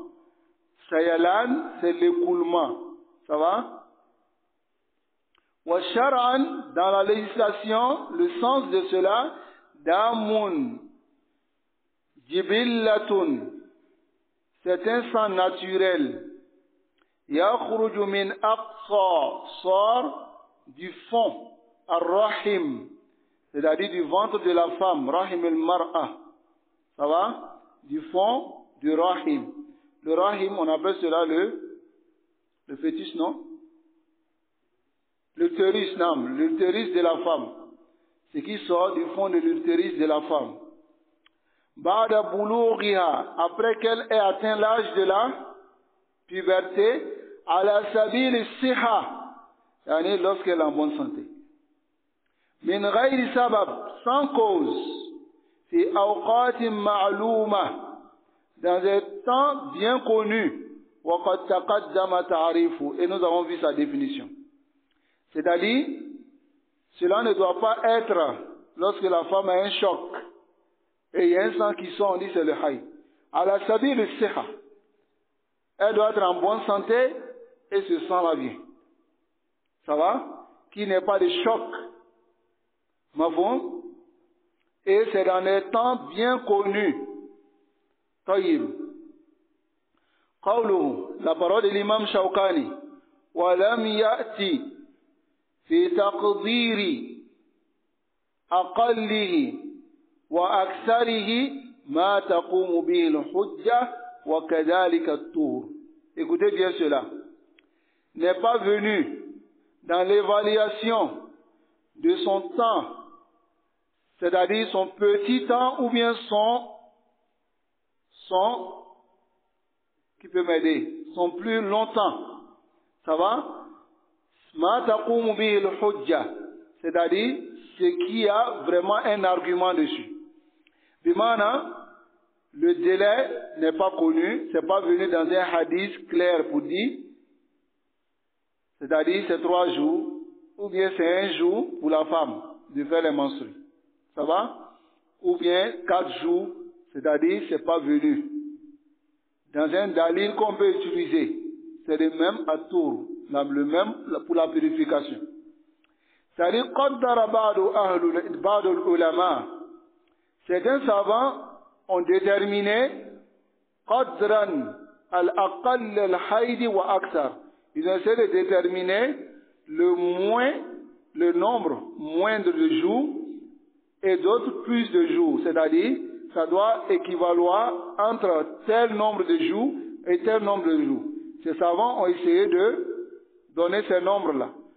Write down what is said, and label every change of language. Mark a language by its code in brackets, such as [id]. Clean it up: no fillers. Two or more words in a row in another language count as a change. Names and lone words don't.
[fr] Sayalan, c'est l'écoulement. Ça va? [ar] وشرعا, [fr] dans la législation, le sens de cela, [ar] دم جبلة, [fr] c'est un sang naturel. [ar] يخرج من أقصى, [fr] sort du fond, ar-rahim, c'est-à-dire du ventre de la femme, [ar] رحم المرأة. [fr] Ça va? Du fond du rahim. Le rahim, on appelle cela le fœtus, non? L'utérus, non, l'utérus de la femme. Ce qui sort du fond de l'utérus de la femme. [ar] بعد بلوغها, [fr] après qu'elle ait atteint l'âge de la puberté, [ar] على سبيل الصحة يعني [fr] lorsqu'elle est en bonne santé. [ar] من غير سبب, [fr] sans cause, [ar] في أوقات معلومة, [fr] dans un temps bien connu, [ar] وقد تقدم تعريفه, [fr] et nous avons vu sa définition. C'est-à-dire, cela ne doit pas être lorsque la femme a un choc et il y a un sang qui sort, on dit c'est le haïd. [ar] على سبيل الصحة, [fr] elle doit être en bonne santé et ce sang-là vient. Ça va? Qu'il n'y ait pas de choc. Mafon? Et c'est dans les temps bien connus. Taïb. Qawluhu, la parole de l'imam Shawkani. [ar] ولم يأت في تقدير أقله وأكثره ما تقوم به الحجة وكذلك الطهر. [fr] Écoutez bien cela. N'est pas venu dans l'évaluation de son temps, c'est-à-dire son petit temps ou bien son qui peut m'aider, son plus longtemps. Ça va? [ar] ما تقوم به الحجة, [fr] c'est-à-dire ce qui a vraiment un argument dessus. Bimana, le délai n'est pas connu, c'est pas venu dans un hadith clair pour dire, c'est-à-dire c'est 3 jours, ou bien c'est 1 jour pour la femme de faire les menstrues. Ça va? Ou bien 4 jours, c'est-à-dire c'est pas venu. Dans un dalil qu'on peut utiliser, c'est le même atour, le même pour la purification. C'est-à-dire, [ar] قدر بعض العلماء, [fr] certains savants ont déterminé [ar] قدر أقل الحيض وأكثر. [fr] Ils ont essayé de déterminer le nombre moindre de jours et d'autres plus de jours. C'est-à-dire, ça doit équivaloir entre tel nombre de jours et tel nombre de jours. Ces savants ont essayé de donner ces nombres-là.